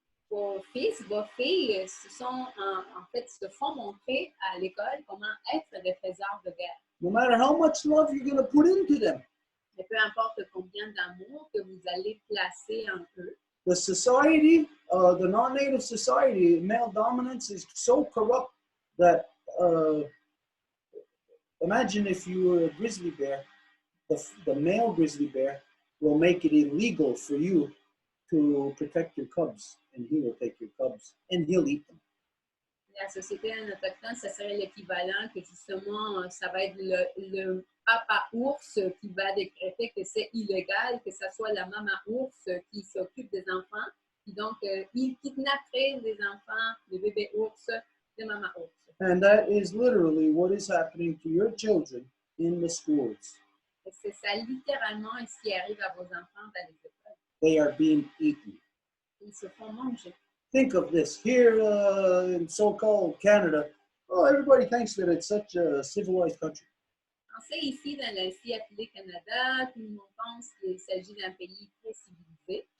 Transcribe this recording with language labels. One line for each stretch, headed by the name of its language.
French: vos fils, vos filles se font montrer à l'école comment être des faiseurs de guerre.
English: No matter how much love you're going to put into them,
French: Et peu importe combien d'amour que vous allez placer en eux,
English: the society, the non-native society, male dominance is so corrupt that imagine if you were a grizzly bear, the male grizzly bear will make it illegal for you to protect your cubs, and he will take your cubs and he'll eat them.
French: la société autochtone, ça serait l'équivalent que justement, ça va être le papa ours qui va décréter que c'est illégal, que ce soit la maman ours qui s'occupe des enfants. Et donc, il kidnapperait les enfants, les bébés ours, de maman ours.
English: And that is literally what is happening to your children in the schools.
French: Et c'est ça littéralement ce qui arrive à vos enfants dans les écoles.
English: They are being eaten.
French: Ils se font manger.
English: Think of this here in so-called Canada. Oh, everybody thinks that it's such a civilized country.
French: Pensez ici dans l'ancien appelé Canada, tout le monde pense qu'il s'agit d'un pays très civilisé.